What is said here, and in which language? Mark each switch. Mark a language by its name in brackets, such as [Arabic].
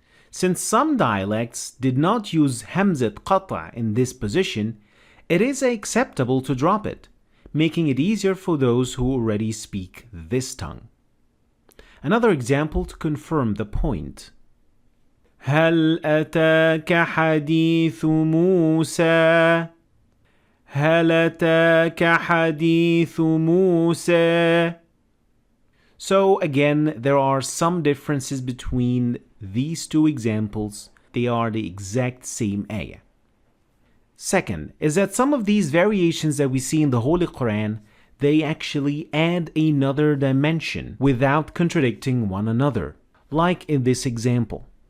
[English] Since some dialects did not use hamzat qata in this position, it is acceptable to drop it, making it easier for those who already speak this tongue. Another example to confirm the point. [Arabic] هل أتاك حديث موسى هل أتاك حديث موسى. [English] So again, there are some differences between these 2 examples. They are the exact same ayah. Second is that some of these variations that we see in the Holy Quran, they actually add another dimension without contradicting one another, like in this example.